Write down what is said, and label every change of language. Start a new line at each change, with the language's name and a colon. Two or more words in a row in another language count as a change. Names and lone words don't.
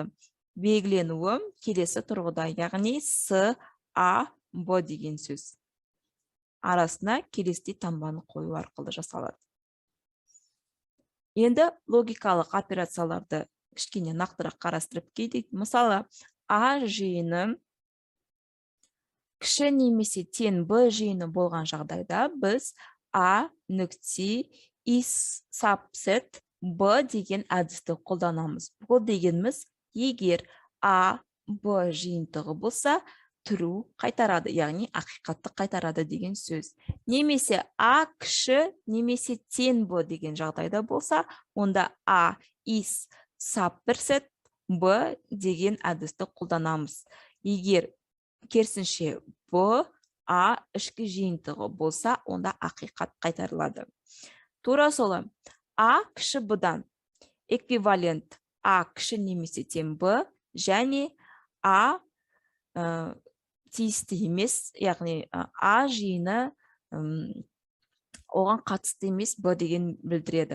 Kazakh: Белгіленуі келесі тұрғыда, яғни С, А, Б деген сөз арасына келесідей таңбаны қою арқылы жасалады. Енді логикалық операцияларды кішкене нақтырақ қарастырып кетейік. Мысалы, А жиыны кіші немесе тең Б жиыны болған жағдайда біз А нүкте
English: is subset
Kazakh: Б деген әдісті қолданамыз. Бұл дегеніміз, егер А Б жиынтығы болса, true қайтарады, яғни ақиқатты қайтарады деген сөз. Немесе А кіші немесе тең Б деген жағдайда болса, онда А
English: is subset
Kazakh: Б деген әдісті қолданамыз. Егер керісінше Б А ішкі жиынтығы болса, онда ақиқат қайтарылады. Тура солай, А кіші Б-дан эквивалент А кіші немесе тең Б және А тиісті емес, яғни А жиыны оған қатысты емес Б деген білдіреді.